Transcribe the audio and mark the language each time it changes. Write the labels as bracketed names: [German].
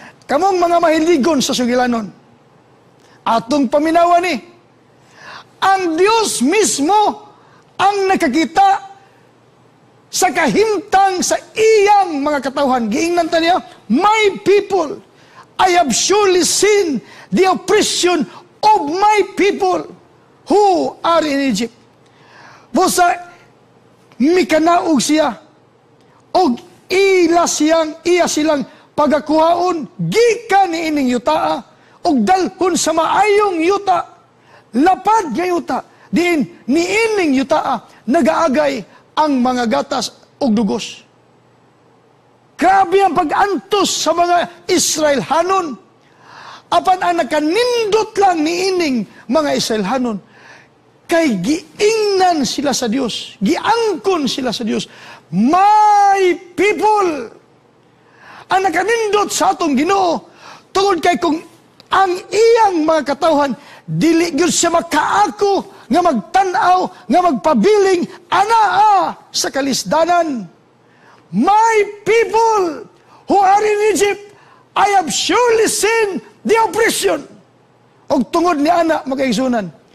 [Cebuano] Kamong mga mahiligon sa sugilanon, atong paminawan ni, ang Diyos mismo ang nakakita sa kahimtang sa iyang mga katawhan. Giingnan ta niya, [English] my people, I have surely seen the oppression of my people who are in Egypt. [Cebuano] Busa, mikanaog siya, og iya silang pagakuhaon, gikan ni ining yutaa, og dalhon sa maayong yuta, lapad nga yuta, diin ni ining yutaa, nagaagay ang mga gatas og dugos. Grabe ang pag-antos sa mga Israelhanon. Apan ang nakanindot lang ni ining mga Israelhanon, kay giingnan sila sa Dios, giangkon sila sa Dios. [English] My people! [Cebuano] Ang nakanindot sa atong Ginoo, tungod kay kung ang iyang mga katawhan, dili gyud siya makaako, nga magtanaw, nga magpabiling, anaa sa kalisdanan. [English] My people who are in Egypt, I have surely seen the oppression. [Cebuano] Og tungod ni ana, magkaigsunan,